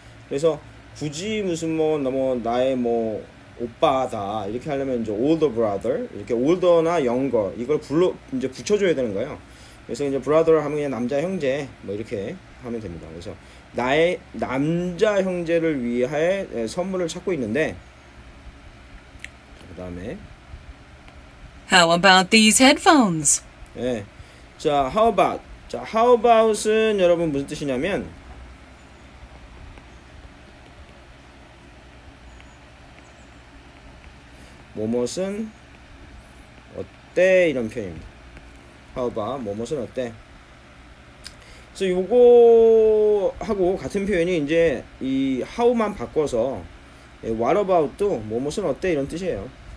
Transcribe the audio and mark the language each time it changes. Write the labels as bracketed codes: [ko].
[ko] 그래서 굳이 무슨 뭐 나의 뭐 오빠다 이렇게 하려면 이제 older brother 이렇게 older나 younger 이걸 이제 붙여줘야 되는 거예요. 그래서 이제 brother 하면 그냥 남자 형제 뭐 이렇게 하면 됩니다. 그래서 나의 남자 형제를 위해 선물을 찾고 있는데 그 다음에 [en] How about these headphones? 네. 자, how about. [ko] 자, how about은 여러분 무슨 뜻이냐면 뭐뭇은 어때 이런 표현입니다. how about 뭐뭇은 어때. 그래서 요거 하고 같은 표현이 이제 이 how만 바꿔서 what about도 뭐뭇은 어때 이런 뜻이에요.